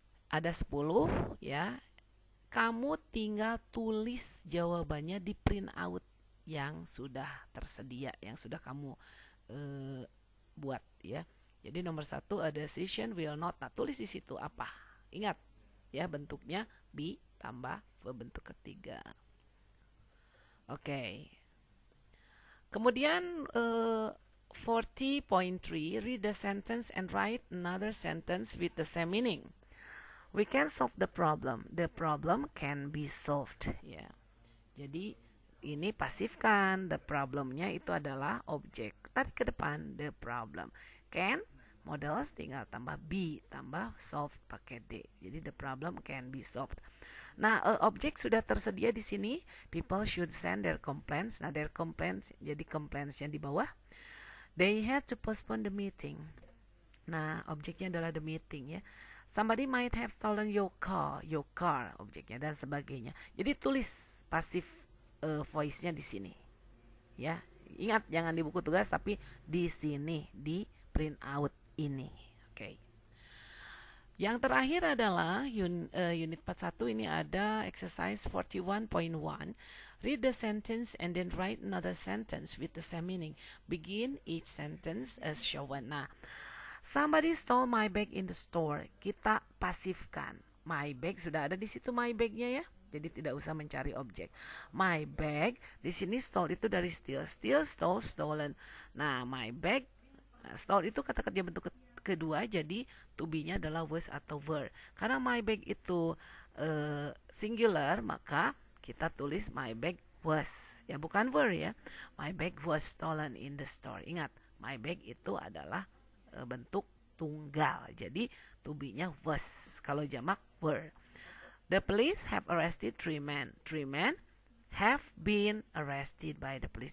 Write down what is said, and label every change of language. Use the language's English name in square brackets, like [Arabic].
[Indonesian] Ada 10 ya. Kamu tinggal tulis jawabannya di print out yang sudah tersedia, yang sudah kamu buat ya. Jadi nomor 1 ada decision will not. Nah, tulis di situ apa. Ingat ya, bentuknya be tambah verb bentuk ketiga. Oke. Kemudian [English] 40.3, read the sentence and write another sentence with the same meaning. We can solve the problem. The problem can be solved. [Indonesian] Ya. Jadi ini pasifkan. The problemnya itu adalah objek. Tarik ke depan, the problem. Can, models tinggal tambah be, tambah solved pakai D. Jadi [English] the problem can be solved. [Indonesian] Nah, objek sudah tersedia di sini. [English] People should send their complaints. Nah, their complaints, [Indonesian] jadi complaints yang di bawah. [English] They had to postpone the meeting. [Indonesian] Nah, objeknya adalah the meeting ya. [English] Somebody might have stolen your car, [Indonesian] objeknya dan sebagainya. Jadi tulis pasif voice-nya di sini. Ya, ingat jangan di buku tugas tapi di sini di print out ini. Oke. Yang terakhir adalah unit 41, ini ada exercise 41.1. [English] Read the sentence and then write another sentence with the same meaning. Begin each sentence as shown. Nah, somebody stole my bag in the store. [Indonesian] Kita pasifkan. My bag sudah ada di situ my bagnya ya. Jadi tidak usah mencari objek. My bag di sini stole itu dari steal. [English] Steal, stole, stolen. [Indonesian] Nah, my bag, stole itu kata kerja bentuk kedua, jadi to be-nya adalah was atau were. Karena my bag itu singular, maka kita tulis [English] my bag was. [Indonesian] Ya, bukan were ya. [English] My bag was stolen in the store. [Indonesian] Ingat, my bag itu adalah bentuk tunggal. Jadi to be-nya was. Kalau jamak were. [English] The police have arrested 3 men. 3 men have been arrested by the police.